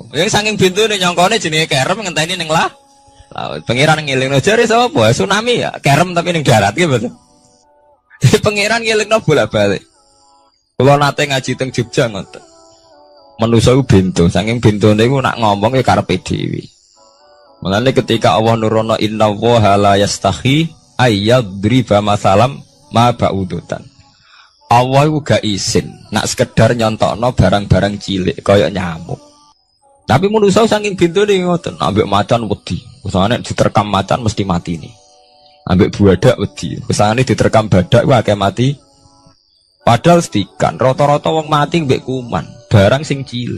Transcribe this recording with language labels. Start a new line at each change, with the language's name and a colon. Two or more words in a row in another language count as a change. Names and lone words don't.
Javanese: Yang saking bentone nyongkone jenenge kerem ngenteni ning laut. Pangeran ngelingno jare sapa? Tsunami ya, kerem tapi ning darat nggih mboten. Jadi pangeran ngelingno bolak-balik. Kula nate ngaji teng Jogja ngoten. Manusa bento, saking bentone iku nak ngomong ya karepe dhewe. Mulane ketika Allah nurono
Arabic: إن الله لا يستحيي أن يضرب مثلا ما بعوضة.
Javanese: Allah itu gak izin nak sekedar nyontokno barang-barang cilik kaya nyamuk. Tapi manusia saking bintune ngoten, ambek macan wedi. Usane diterkam macan mesti mati nih. Ambek buadak wedi. Usane diterkam badak ku akeh mati. Padahal sedikan rata-rata wong mati mbek kuman, barang sing cilik.